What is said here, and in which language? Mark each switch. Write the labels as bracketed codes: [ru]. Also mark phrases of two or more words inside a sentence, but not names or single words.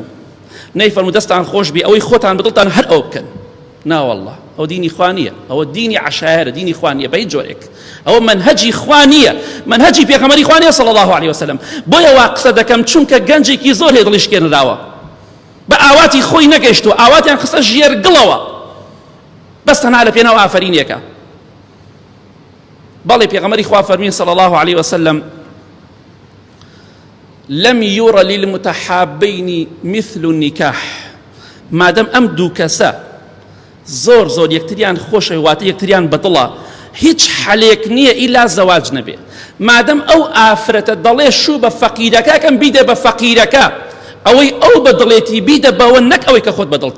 [ckb] نەیفەرموو دەستان خۆش بێ ئەوەی خۆتان بەدڵتان هەر ئەو بکەن، ناوەڵڵا ئەو دینی خوا نییە، ئەوە دینی عەشایرە، دینی خوا نییە بە هیچ جۆرێک، ئەوە منهەجی خوا نییە، منهەجی پێغەمبەری خوا نییە [ar] صلی الله علیه وسلم. [ckb] بۆیە وا قسە دەکەم چونکە گەنجێکی زۆر هەیە دڵی شکێنراوە، بە ئاواتی خۆی نەگەیشتووە، ئاواتیان خستە ژێرگڵەوە، بەس تەنها لە پێناو ئافرینێکە. بەڵێ پێغەمبەری خوا فەرمووی [ar] صلی الله علیه وسلم لم ير للمتحابين مثل النكاح، [ckb] مادام ئەم دوو کەسە زۆر زۆر یەکتریان خۆشە واتە یەکتریان بەدڵە، هیچ حەلێک نییە ئیلا زەواج نەبێ. مادام ئەو ئافرەتە دەڵێ شوو بە فەقیرەکەکەم بیدە بە فەقیرەکە، ئەوەی ئەو بەدڵێتی بیدە بەوە، نەک ئەوەی کە خۆت بەدڵتە.